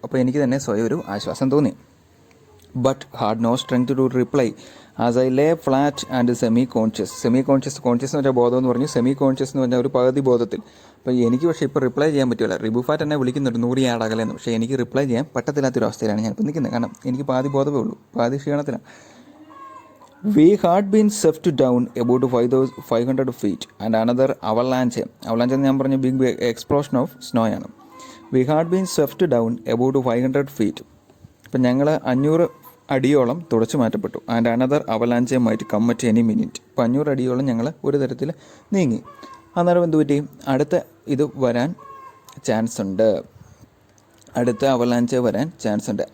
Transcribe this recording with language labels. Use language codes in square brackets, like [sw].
[ml] അപ്പോൾ എനിക്ക് തന്നെ സ്വയം ഒരു ആശ്വാസം തോന്നി. [en] but had no strength to reply as I lay flat and semi conscious [ml] എന്ന് വെച്ചാൽ ബോധം എന്ന് പറഞ്ഞു. സെമി കോൺഷ്യസ് എന്ന് പറഞ്ഞാൽ ഒരു പകുതി ബോധത്തിൽ. അപ്പോൾ എനിക്ക് പക്ഷേ ഇപ്പോൾ റിപ്ലൈ ചെയ്യാൻ പറ്റില്ല. റിബുഫാറ്റ് എന്നെ വിളിക്കുന്നുണ്ട് 100 യാർഡ് അകലെന്ന്. പക്ഷേ എനിക്ക് റിപ്ലൈ ചെയ്യാൻ പറ്റത്തില്ലാത്തൊരു അവസ്ഥയിലാണ് ഞാനിപ്പോൾ നിൽക്കുന്നത്. കാരണം എനിക്ക് പാതി ബോധമേ ഉള്ളൂ, പാതി ക്ഷീണത്തിലാണ്. [en] We had been swept down about 500 feet and another avalanche [ml] എന്ന് ഞാൻ പറഞ്ഞ [en] big explosion of snow [ml] ആണ്. [en] We had been swept down about 500 feet. [ml] അപ്പം ഞങ്ങൾ 500 അടിയോളം തുടച്ചു മാറ്റപ്പെട്ടു. [en] And another avalanche might come at any minute. [ml] അപ്പോൾ 500 അടിയോളം ഞങ്ങൾ ഒരു തരത്തിൽ നീങ്ങി. അന്നേരം എന്ത് പറ്റി? അടുത്ത ഇത് വരാൻ ചാൻസ് ഉണ്ട്. അടുത്ത അവലാഞ്ചെ വരാൻ ചാൻസ് ഉണ്ട്.